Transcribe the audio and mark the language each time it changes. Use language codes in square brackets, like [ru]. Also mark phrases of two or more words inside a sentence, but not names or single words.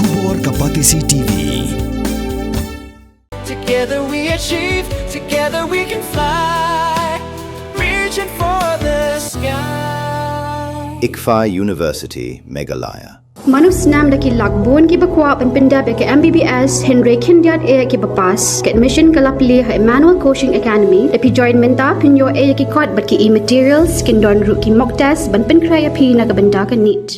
[en] Explore Kapatisi TV. Together we achieve, together we can fly, reaching for the sky. ICFA University, Meghalaya. [kha] Manu Snem daki lakbon ki bakwa penpinda ke MBBS Pyntreikam ki bapas ke admission kalapli ha Emmanuel Coaching Academy epi join menta pinyo ki kot bat ki materials kin don ru ki [en] mock test [kha] ban Pyntreikam pi na benda ka neat.